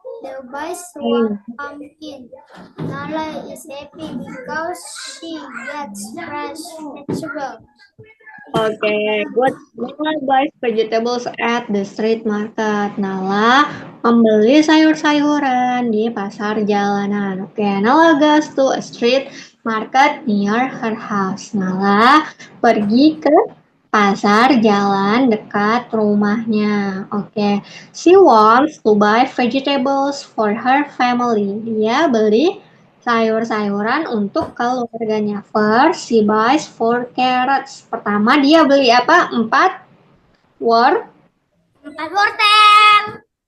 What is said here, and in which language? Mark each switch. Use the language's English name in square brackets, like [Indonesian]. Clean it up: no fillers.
[English] The buys 1 pumpkin. Nala is happy because she gets fresh vegetables. [Indonesian] Oke, good. [English] Nala buys vegetables at the street market. [Indonesian] Nala membeli sayur-sayuran di pasar jalanan. [English] Oke, Nala goes to a street market near her house. [Indonesian] Nala pergi ke pasar jalan dekat rumahnya. [English] Oke, she wants to buy vegetables for her family. [Indonesian] Dia beli sayur-sayuran untuk keluarganya. [English] First, she buys 4 carrots. [Indonesian] Pertama, dia beli apa? 4 wortel. 4 wortel.